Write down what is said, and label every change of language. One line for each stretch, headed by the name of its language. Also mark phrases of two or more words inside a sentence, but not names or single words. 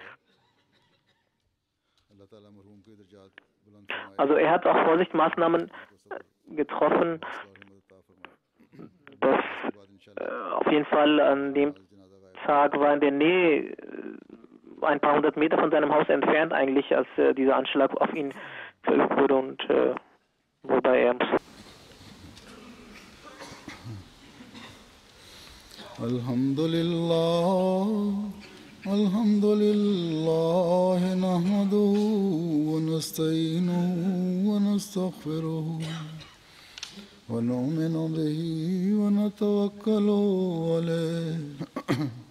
German: Also er hat auch Vorsichtsmaßnahmen getroffen, dass auf jeden Fall an dem Tag war in der Nähe, ein paar hundert Meter von seinem Haus entfernt eigentlich, als dieser Anschlag auf ihn verübt wurde und wobei er
Arabic: الحمد لله نحمده ونستعينه ونستغفره ونؤمن به ونتوكل عليه